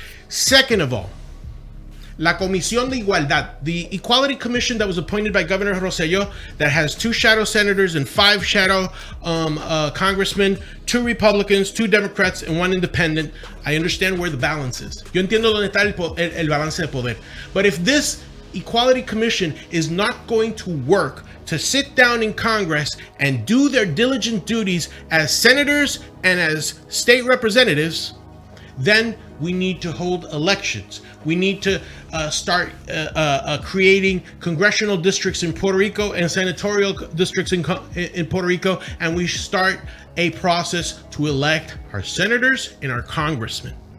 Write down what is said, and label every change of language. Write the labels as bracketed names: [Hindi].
[English] Second of all, La Comisión de Igualdad, the Equality Commission that was appointed by Governor Rosselló, that has 2 shadow senators and 5 shadow congressmen, 2 Republicans, 2 Democrats, and 1 independent. I understand where the balance is. [Spanish] Yo entiendo dónde está el balance de poder. [English] But if this Equality Commission is not going to work to sit down in Congress and do their diligent duties as senators and as state representatives, then we need to hold elections. We need to start creating congressional districts in Puerto Rico and senatorial districts in Puerto Rico, and we start a process to elect our senators and our congressmen.